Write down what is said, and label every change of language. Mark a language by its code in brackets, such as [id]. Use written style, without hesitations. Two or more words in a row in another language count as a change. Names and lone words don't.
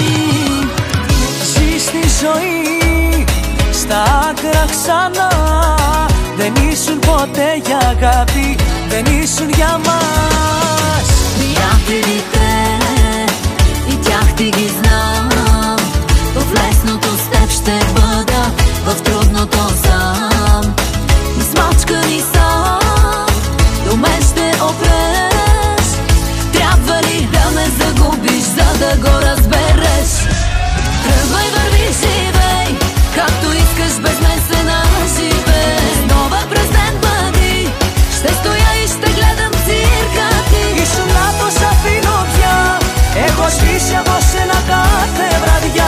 [el] Ζεις τη ζωή στα άκρα ξανά. Δεν ήσουν ποτέ για αγάπη, δεν ήσουν για μας. [bg] Приятелите и тях ти ги знам. В лесното с теб ще бъда, в трудното сам. Измачкани сам, до мен ще опреш. Трябва ли да ме загубиш, за да го разбереш? Тръгвай, върви, живей, както искаш, без мен се наживей. Нова през ден бъди, ще стоя и ще гледам цирка ти. [el] Ήσουν λάθος, αφήνω πια. Έχω σβήσει από σένα κάθε βραδιά.